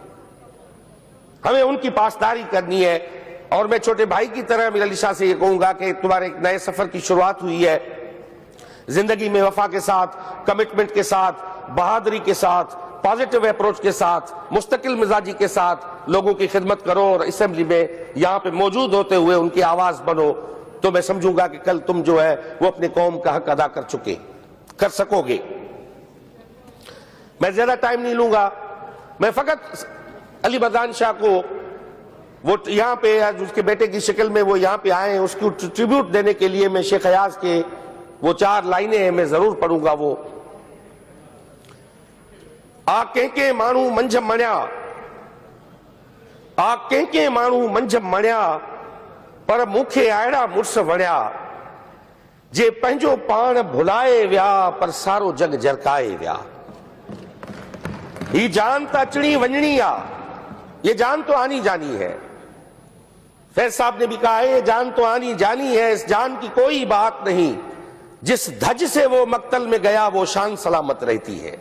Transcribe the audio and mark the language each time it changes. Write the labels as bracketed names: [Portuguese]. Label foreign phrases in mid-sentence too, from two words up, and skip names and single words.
[Urdu] ہمیں ان کی پاسداری کرنی ہے، اور میں چھوٹے بھائی کی طرح امیر علی شاہ سے یہ کہوں گا کہ تمہارے ایک نئے سفر کی شروعات ہوئی ہے، زندگی میں وفا کے ساتھ، کمٹمنٹ کے ساتھ، بہادری کے ساتھ، [English] positive approach [Urdu] کے ساتھ، مستقل مزاجی کے ساتھ لوگوں کی خدمت کرو، اور اسمبلی میں یہاں پہ موجود ہوتے ہوئے ان کی آواز بنو، تو میں سمجھوں گا کہ کل تم جو ہے وہ اپنے قوم کا حق ادا کر سکو گے۔ میں زیادہ ٹائم نہیں لوں گا، میں فقط علی بدان شاہ کو وہ یہاں پہ اس کے بیٹے کی شکل میں وہ یہاں پہ آئے ہیں، اس کو ٹریبیوٹ دینے کے لیے میں شیخ ایاز کے وہ 4 لائنیں ہیں میں ضرور پڑھوں گا۔ [Sindhi] وہ آ کینکے مانو منجھ مڑیا، آ کینکے مانو منجھ مڑیا، پر مکھے آئڑا مرس وڑیا، جے پنجو پان بھلائے ویا، پر سارو جگ جرکائے ویا۔ یہ جان تا اچنی ونجنی آ، [Urdu] یہ جان تو آنی جانی ہے۔ فیض صاحب نے بھی کہا ہے یہ جان تو آنی جانی ہے، اس جان کی کوئی بات نہیں، جس دھج سے وہ مقتل میں گیا وہ شان سلامت رہتی ہے۔